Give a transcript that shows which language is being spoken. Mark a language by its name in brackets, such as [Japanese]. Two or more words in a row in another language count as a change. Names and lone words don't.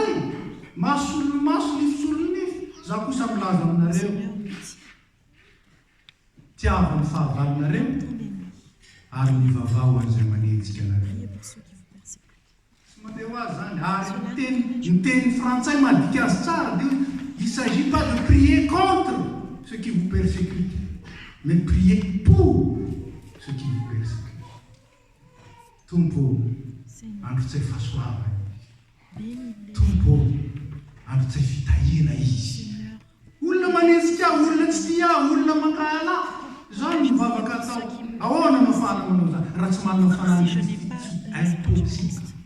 [Malagasy] Masolo maso, nifisolo nify. Za kosa milaza aminareo. Tiavany fahavalonareo. Ary mivavao an'izay manenjika anareo. Tsy mandeha ho azy zany. Ary ny teny frantsay madika azy tsara. [French] Il ne s'agit pas de prier contre ceux qui vous persécutent, mais prier pour ceux qui vous persécutent. [Malagasy] Tompo andro tsy fahasoavana. Tompo andro tsy fitahina izy. Olona manenjika, olona tsy tia, olona mankala. Zany mivavaka atao. Ahoana mafana manao zany. Raha tsy manana fanany impossible.